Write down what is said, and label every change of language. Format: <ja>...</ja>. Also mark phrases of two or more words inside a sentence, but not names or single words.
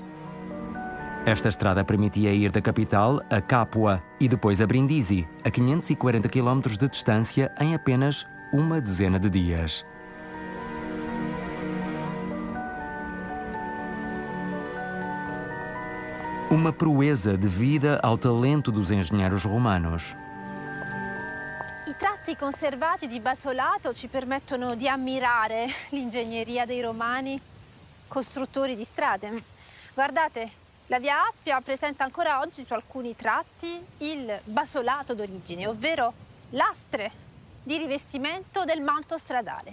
<pt>Esta estrada permitia ir da capital a Capua e depois a Brindisi, a 540 km de distância, em apenas uma dezena de dias. Uma proeza devida ao talento dos engenheiros romanos.</pt> <it>I tratti conservati di basolato ci permettono di ammirare l'ingegneria dei romani costruttori di strade. Guardate, la Via Appia presenta ancora oggi su alcuni tratti il basolato d'origine, ovvero lastre di rivestimento del manto stradale.</it>